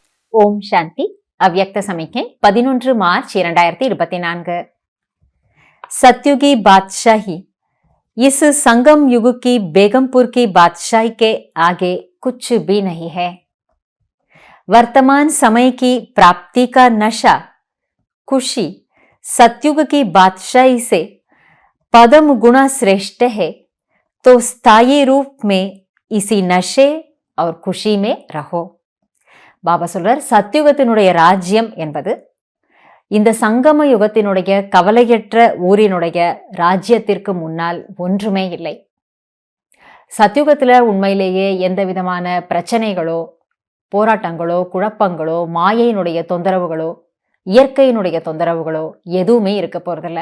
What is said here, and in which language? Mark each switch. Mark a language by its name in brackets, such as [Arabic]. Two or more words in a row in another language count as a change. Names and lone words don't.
[Tamil] ஓம் சாந்தி. அவ்யக்த சமிக்கை 11 மார்ச் 2024. [Hindi] सत्युगी बादशाही इस संगम युग की बेगमपुर की बादशाही के आगे कुछ भी नहीं है। वर्तमान समय की प्राप्ति का नशा खुशी सत्युग की बादशाही से पदम गुना श्रेष्ठ है, तो स्थायी रूप में इसी नशे और खुशी में रहो. [Tamil] பாபா சொல்றார், சத்யுகத்தினுடைய ராஜ்யம் என்பது இந்த சங்கம யுகத்தினுடைய கவலையற்ற ஊரினுடைய ராஜ்யத்திற்கு முன்னால் ஒன்றுமே இல்லை. சத்யுகத்துல உண்மையிலேயே எந்த விதமான பிரச்சனைகளோ போராட்டங்களோ குழப்பங்களோ மாயையினுடைய தொந்தரவுகளோ இயற்கையினுடைய தொந்தரவுகளோ எதுவுமே இருக்க போறதில்ல.